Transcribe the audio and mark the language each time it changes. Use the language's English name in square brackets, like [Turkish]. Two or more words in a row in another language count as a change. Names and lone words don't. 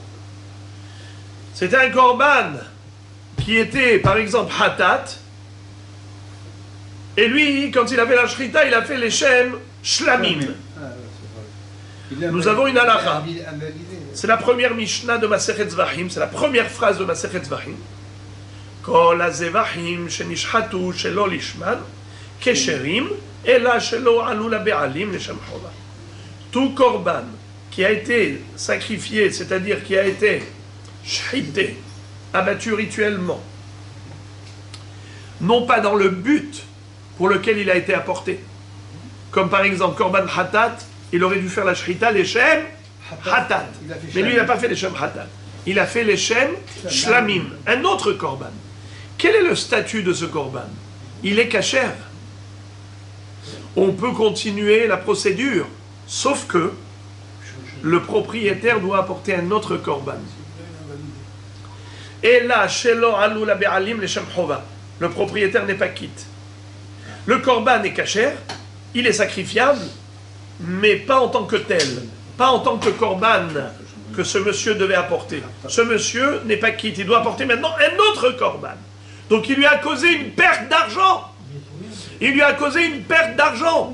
[French] C'était un korban qui était, par exemple, hatat, et lui, quand il a fait la shrita, il a fait les [Hebrew] שם שלמים. [French] Nous avons une halakha. C'est la première Mishnah de Masechet Zvahim, c'est la première phrase de Masechet Zvahim. [Hebrew] כל הזבחים שנשחטו שלא לשמן כשרים אלא שלא עלו לבעלים לשם חולה. [French] tout korban qui a été sacrifié, c'est-à-dire qui a été shhité, abattu rituellement, non pas dans le but pour lequel il a été apporté, comme par exemple [Hebrew] קרבן חטאת, [French] il aurait dû faire la shrita [Hebrew] לשם חטאת, [French] mais lui il n'a pas fait [Hebrew] לשם חטאת, [French] il a fait [Hebrew] לשם שלמים, [French] un autre korban. Quel est le statut de ce korban? Il est kasher. On peut continuer la procédure, sauf que le propriétaire doit apporter un autre korban. Et là, [Hebrew] שלא עלו לבעלים לשם חובה, [French] le propriétaire n'est pas quitte. Le korban est kasher, il est sacrifiable, mais pas en tant que tel, pas en tant que korban que ce monsieur devait apporter. Ce monsieur n'est pas quitte, il doit apporter maintenant un autre korban. Donc il lui a causé une perte d'argent. Il lui a causé une perte d'argent.